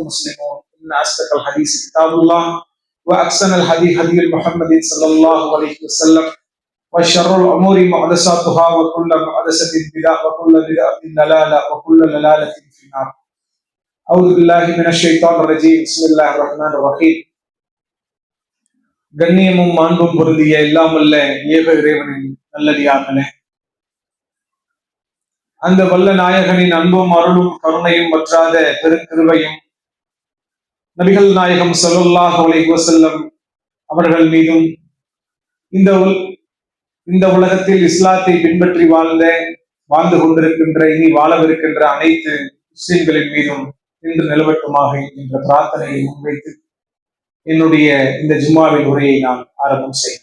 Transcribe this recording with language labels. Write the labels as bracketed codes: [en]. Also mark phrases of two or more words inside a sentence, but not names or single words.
[ar] مسلمون إن أصدق الحديث كتاب الله وأحسن الهدي هدي محمد صلى الله عليه وسلم وشر الأمور محدثاتها وكل محدثة بدعة وكل بدعة ضلالة وكل ضلالة في النار أعوذ بالله من الشيطان الرجيم بسم الله الرحمن الرحيم [ta] கண்ணியமும் மாண்பும் பொருந்திய இல்லாமல்ல ஏக இறைவனின் நல்லடியார்களே, அந்த வல்ல நாயகனின் அன்பும் அருளும் கருணையும் வற்றாத பெருக்கிருபையும் நபிகள் நாயகம் [ar] صلى الله عليه وسلم [ta] அவர்கள் மீதும் இந்த உலகத்தில் இஸ்லாத்தை பின்பற்றி வாழ்ந்து கொண்டிருக்கின்ற இனி வாழவிருக்கின்ற அனைத்து முஸ்லிம்களின் மீதும் இன்று நிலவட்டுமாக என்ற பிரார்த்தனையை முன்வைத்து என்னுடைய இந்த ஜும்மாவின் உரையை நான் ஆரம்பம் செய்கிறேன்.